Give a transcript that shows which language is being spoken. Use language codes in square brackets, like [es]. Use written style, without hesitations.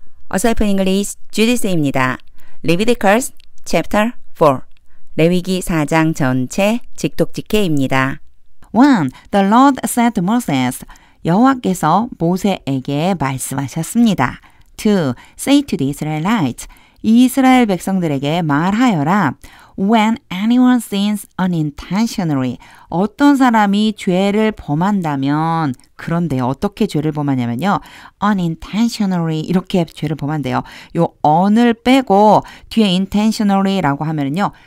[ko] 어설픈 잉글리시 주디스입니다. 레위디컬스 챕터 4 레위기 4장 전체 직독직해입니다. 1. [en] The Lord said to Moses, [ko] 여호와께서 모세에게 말씀하셨습니다. [en] 2. Say to the Israelites, [ko] 이스라엘 백성들에게 말하여라. [en] When anyone sins unintentionally, [ko] 어떤 사람이 죄를 범한다면, 그런데 어떻게 죄를 범하냐면요. unintentionally 이렇게 죄를 범한대요. 요 on을 빼고 뒤에 intentionally라고 하면은요.